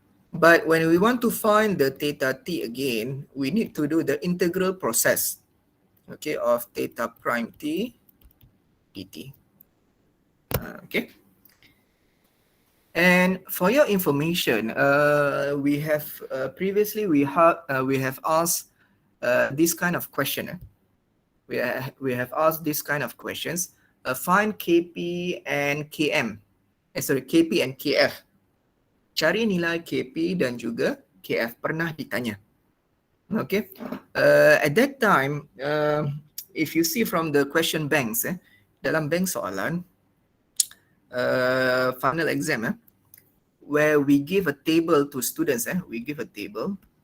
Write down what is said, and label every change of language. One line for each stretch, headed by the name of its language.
English: But when we want to find the theta t again, we need to do the integral process, okay, of theta prime t dt. Okay. And for your information, we have previously we have asked this kind of question. We have asked this kind of questions. Find Kp and Km. Kp and Kf.
Malay: Cari nilai Kp dan juga Kf, pernah ditanya. Okay.
English: At that time, if you see from the question banks,
Malay: dalam bank soalan,
English: final exam, where we give a table to students, we give a table.